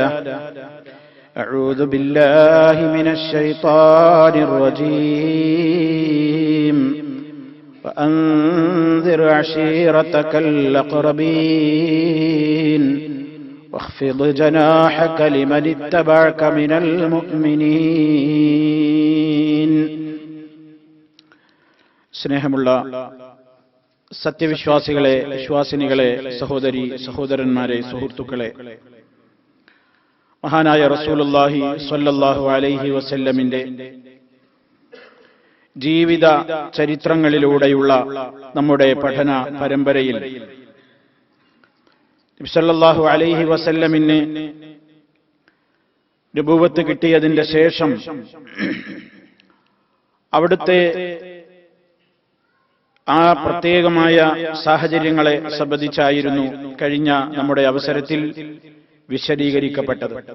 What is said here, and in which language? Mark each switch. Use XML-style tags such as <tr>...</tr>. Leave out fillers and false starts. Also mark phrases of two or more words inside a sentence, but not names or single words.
<ar>أعوذ بالله من الشيطان الرجيم. وأنذر عشيرتك الأقربين واخفض جناحك لمن اتبعك من المؤمنين.</ar> <ml>സ്നേഹമുള്ള സത്യവിശ്വാസികളെ, വിശ്വാസിനികളെ, സഹോദരി സഹോദരന്മാരെ, സുഹൃത്തുക്കളെ, മഹാനായ റസൂലുള്ളാഹി</ml> <ar>صلى الله عليه وسلم</ar> <ml>ജീവിത ചരിത്രങ്ങളിലൂടെയുള്ള നമ്മുടെ പഠന പരമ്പരയിൽ നബി</ml> <ar>صلى الله عليه وسلم</ar> <ml>നബുവത്ത് കിട്ടിയതിന്റെ ശേഷം അവിടുത്തെ ആ പ്രത്യേകമായ സാഹചര്യങ്ങളെ സംബന്ധിച്ചായിരുന്നു കഴിഞ്ഞ നമ്മുടെ അവസരത്തിൽ വിശദീകരിക്കപ്പെട്ടത്.</ml>